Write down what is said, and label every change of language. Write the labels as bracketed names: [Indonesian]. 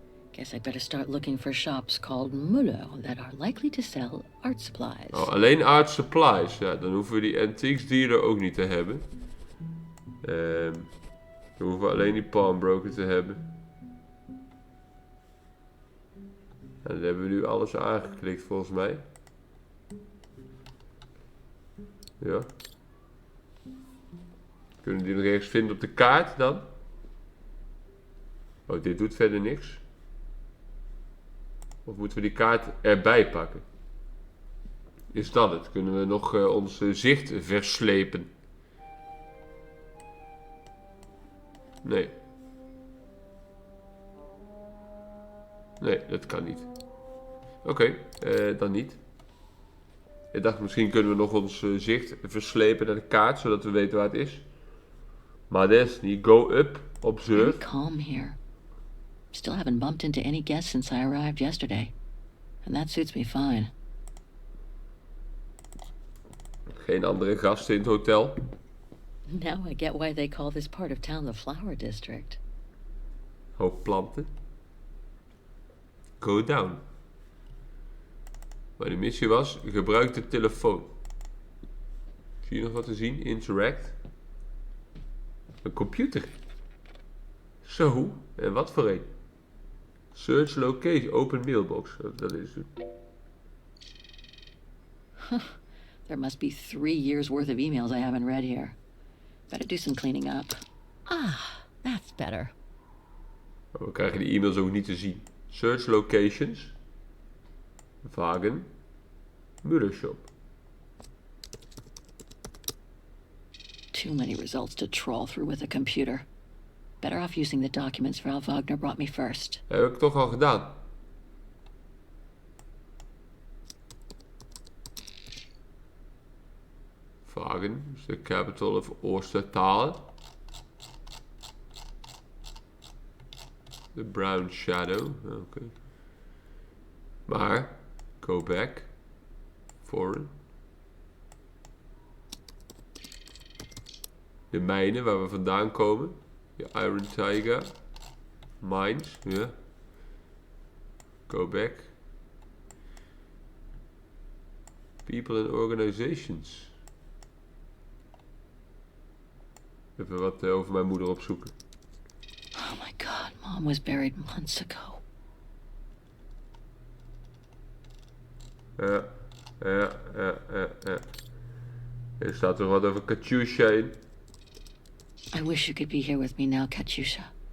[English] Guess I'd better start looking for shops called Muller that are likely to sell art supplies. [Dutch] Oh, alleen art supplies. Ja, dan hoeven we die antiques dealer ook niet te hebben. Dan hoeven we alleen die pawnbroker te hebben. En dan hebben we nu alles aangeklikt volgens mij. Ja. Kunnen we die nog ergens vinden op de kaart dan? Oh, dit doet verder niks. Of moeten we die kaart erbij pakken? Is dat het? Kunnen we nog ons zicht verslepen? Nee. Nee, dat kan niet. Oké, dan niet. Ik dacht misschien kunnen we nog ons zicht verslepen naar de kaart, zodat we weten waar het is. Maar dat is niet. [English] Go up, observe. Very calm here. Still haven't bumped into any guests since I arrived yesterday. And that suits me fine. [Dutch] Geen andere gasten in het hotel. [English] Now I get why they call this part of town the Flower District. [Dutch] Hoop planten. [English] Go down. [Dutch] Maar de missie was, gebruik de telefoon. Zie je nog wat te zien? Interact. Een computer. Zo, en wat voor een? [English] Search location, open mailbox. [Dutch] Dat is het. [English] There must be 3 years worth of emails I haven't read here. Better do some cleaning up. Ah, that's better. [Dutch] Maar we krijgen die e-mails ook niet te zien. [English] Search locations. Vaghen. Muller shop. Too many results to trawl through with a computer. Better off using the documents Frau Wagner brought me first. [Dutch] Dat heb ik toch al gedaan. Vaghen is de capital of Oostertaal. [English] The brown shadow. Oké. Maar, go back. Foreign. [Dutch] De mijnen waar we vandaan komen. De Iron Tiger. Mines, ja. [English] Go back. People and organizations. [Dutch] Even wat over mijn moeder opzoeken. [English] Oh my god, Mom was buried months ago. [Dutch] Ja. Er staat er wat over Katyusha in. [English] I wish you could be here with me now, Katyusha.